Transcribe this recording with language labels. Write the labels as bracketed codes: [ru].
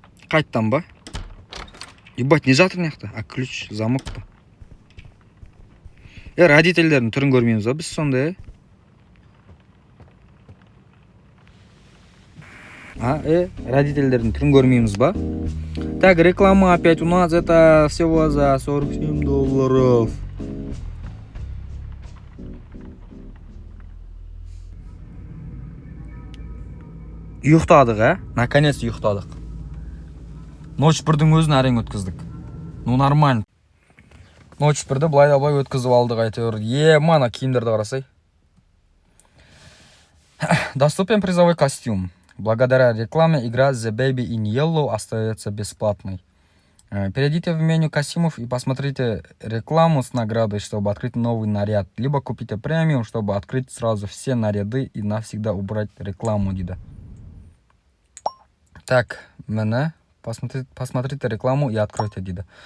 [kk] Қайттан ба? Ебать, не жатыр неқті? А ключ, замок па? Родительдердің түрін көрмейміз ба, біз сонда, Родительдердің түрін көрмейміз ба? [ru] Так, реклама опять у нас, это всего за $47. [kk] Ұйықтадық, Наконец ұйықтадық. Ночь бірдің өзін әрең өткіздік. [ru] Ну, нормально. [kk] Ночь бірді былай өткізіп алдық, әйтеуір. Мана киімдерді қарасай. [ru] Доступен призовой костюм. Благодаря рекламе игра The Baby in Yellow остается бесплатной. Перейдите в меню костюмов и посмотрите рекламу с наградой, чтобы открыть новый наряд. Либо купите премиум, чтобы открыть сразу все наряды и навсегда убрать рекламу, дейді. Так, мені посмотрите рекламу и откройте, дейді.